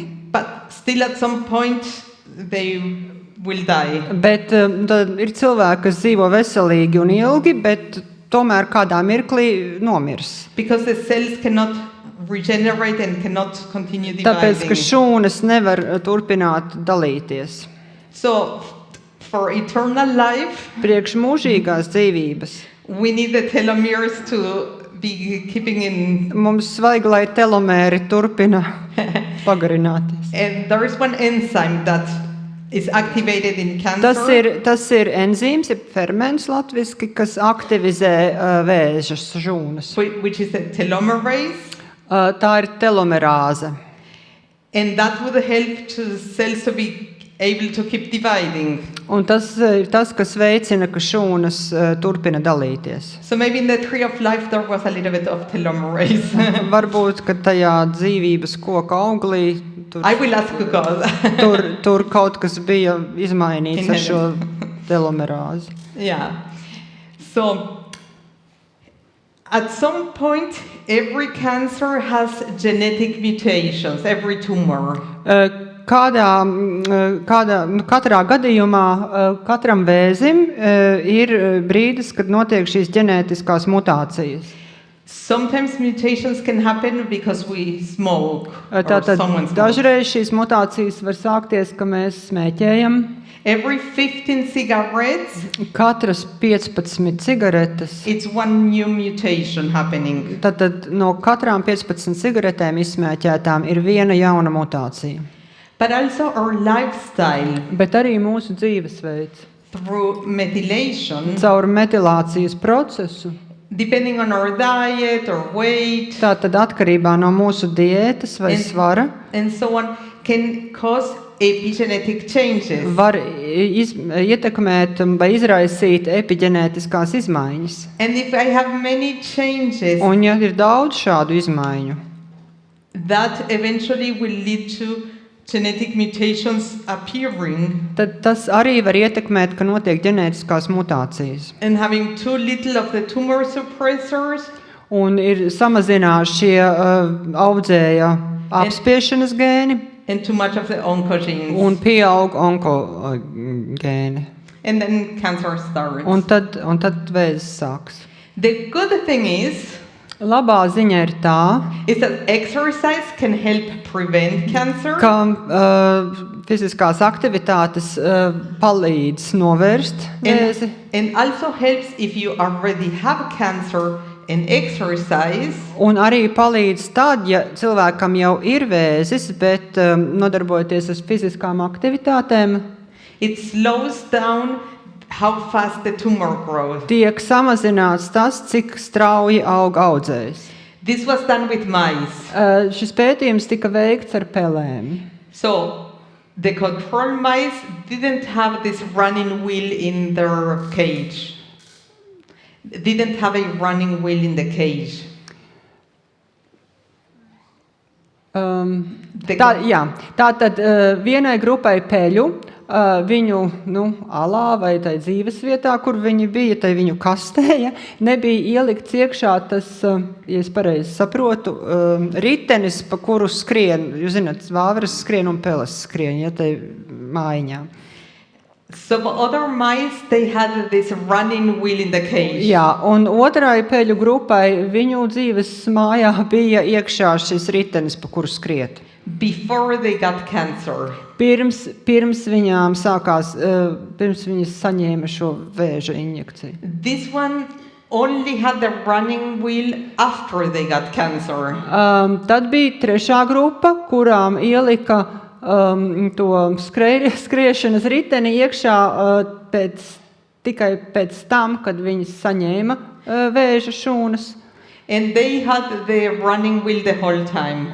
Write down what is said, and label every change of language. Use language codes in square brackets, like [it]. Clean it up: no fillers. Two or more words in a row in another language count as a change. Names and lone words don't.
[en] But still at some point they will die. [lv] bet tad ir cilvēki, kas dzīvo veselīgi un ilgi, bet tomēr kādā mirklī nomirs. [en] Because the cells cannot regenerate and cannot continue [lv] Tāpēc, ka [en] dividing. [lv] šūnas nevar turpināt dalīties. [en] So for eternal life, [lv] Priekš mūžīgās dzīvības [en] we need the telomeres to be keeping in. [lv] mums vajag, lai telomēri turpina pagarināties. [en] And there is one enzyme that is activated in cancer. [lv] Tas ir enzīms, ir ferments latviski, kas aktivizē vēžas šūnas. [en] Which is a telomerase. [lv] Tā ir telomerāze. [en] And that would help to cells to be able to keep dividing. [lv] Un tas ir tas, kas veicina, ka šūnas turpina dalīties. [en] So maybe in the tree of life there was a little bit of telomerase. [lv] Varbūt, ka tajā dzīvības koka auglī [en] I will ask God. [lv] tur kaut kas bija izmainīts ar šo telomerāzi. [en] Yeah. So at some point every cancer has genetic mutations, every tumor. [lv] Katrā gadījumā katram vēzim ir brīdis, kad notiek šīs ģenētiskās mutācijas. [en] Sometimes mutations can happen because we smoke or [lv] Tātad [en] someone smokes. [lv] dažreiz šīs mutācijas var sākties, ka mēs smēķējam. [en] Every 15 cigarettes, [lv] Katras 15 cigaretes. [en] it's one new mutation happening. [lv] Tātad no katrām 15 cigaretēm izsmēķētām ir viena jauna mutācija. [en] But also our lifestyle [lv] Bet arī mūsu dzīvesveids. [en] through methylation, [lv] Caur metilācijas procesu. [en] depending on our diet or weight [lv] Tātad atkarībā no mūsu diētas vai svara [en] and so on, can cause epigenetic changes. [lv] var ietekmēt vai izraisīt epiģenētiskās izmaiņas. [en] And if I have many changes, [lv] Un ja ir daudz šādu izmaiņu, [en] that eventually will lead to genetic mutations appearing, [lv] tad tas arī var ietekmēt, ka notiek ģenētiskās mutācijas. [en] and having too little of the tumor suppressors [lv] Un ir samazinās šie audzēja apspiešanas gēni [en] and too much of the oncogenes. [lv] un pieaug onkogēni. [en] And then cancer starts. [lv] Un tad vēzis sāks. [en] The good thing is [lv] Labā ziņa ir tā, [en] that exercise can help prevent cancer. [lv] ka fiziskās aktivitātes palīdz novērst vēzi. [en] And also helps if you already have cancer and exercise. [lv] Un arī palīdz tad, ja cilvēkam jau ir vēzis, bet nodarbojoties ar fiziskām aktivitātēm, [en] It slows down how fast the tumor grows. [lv] tiek samazināts tas, cik strauji aug audzējs. [en] This was done with mice. [lv] Šis pētījums tika veikts ar pelēm. [en] So the control mice didn't have this running wheel in their cage. Didn't have a running wheel in the cage. [lv] Tātad vienai grupai peļu, viņu alā vai tai dzīves vietā, kur viņi bija, tai viņu kastē, nebija ielikts iekšā tas, ja es pareizi saprotu, ritenis, pa kuru skrien, jūs zināt, vāveres skrien un peles skrien, ja tai mājiņā. [en] Some other mice, they had this running wheel in the cage. [lv] Jā, un otrai peļu grupai viņu dzīves mājā bija iekšā šis ritenis, pa kuru skriet. [en] Before they got cancer. [lv] Pirms viņām sākās, pirms viņas saņēma šo vēža injekciju. [en] This one only had the running wheel after they got cancer. [lv] Tad bija trešā grupa, kurām ielika to skriešanas riteni iekšā tikai pēc tam, kad viņas saņēma vēža šūnas. [en] And they had the running wheel the whole time.